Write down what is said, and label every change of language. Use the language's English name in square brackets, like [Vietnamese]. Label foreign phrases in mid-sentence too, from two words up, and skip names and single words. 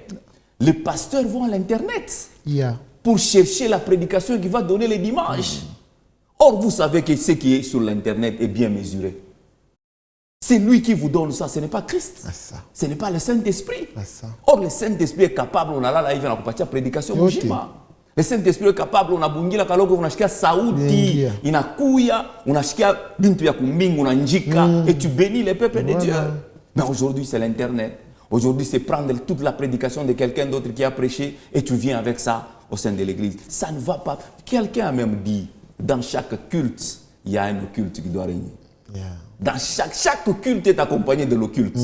[French] Les pasteurs vont à l'Internet pour chercher la prédication qui va donner les dimanches. Or, vous savez que ce qui est sur l'Internet est bien mesuré. C'est lui qui vous donne ça, ce n'est pas Christ. Ce n'est pas le Saint-Esprit. Or, le Saint-Esprit est capable, on a là, il vient à prédication. Le Saint-Esprit est capable, on a [Swahili] bungila kaloko, [French] on a [Swahili] shikia sauti, inakuya, [French] on a [Swahili] shikia bintu ya kumbingu, [French] on a njika, et tu bénis le peuple de Dieu. Mais aujourd'hui, c'est l'Internet. Aujourd'hui, c'est prendre toute la prédication de quelqu'un d'autre qui a prêché et tu viens avec ça au sein de l'Église. Ça ne va pas. Quelqu'un a même dit, dans chaque culte, il y a un occulte qui doit régner. Dans chaque culte est accompagné de l'occulte.